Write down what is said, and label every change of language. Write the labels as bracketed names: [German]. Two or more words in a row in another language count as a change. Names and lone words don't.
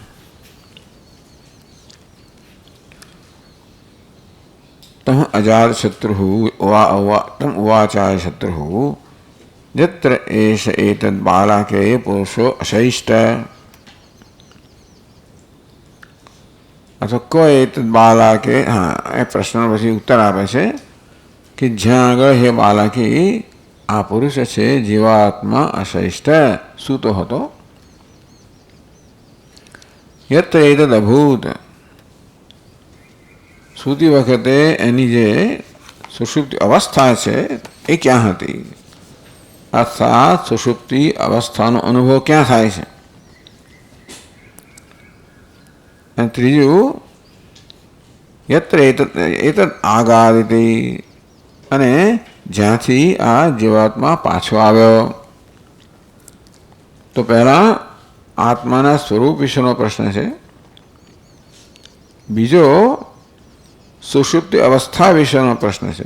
[Sanskrit] તમ અજાતશત્રુઃ તમ ઉવાચાય શત્રુઃ यत्र एष एतद् बालके पुरुषो अशैष्ट अथवा को एतद् बालके. [Hindi] हाँ, [Gujarati] એ પ્રશ્નનો પછી ઉત્તર આપે છે કે જ્યાં આગળ હે બાલકી આ પુરુષ છે જીવાત્મા અશૈષ્ટ સૂતો હતો. [Sanskrit] यत्र एतद् अभूत [Gujarati] સૂતી વખતે એની જે સુષુપ્તિ અવસ્થા છે એ ક્યાં હતી અર્થાત સુષુપ્તિ અવસ્થાનો અનુભવ ક્યાં થાય છે. અને ત્રીજું [Sanskrit] यत्र एतद् आगादिति [Gujarati] અને જ્યાંથી આ જીવાત્મા પાછો આવ્યો. તો પહેલા આત્માના સ્વરૂપ વિશેનો પ્રશ્ન છે. બીજો સુષુપ્તિ અવસ્થા વિશેનો પ્રશ્ન છે.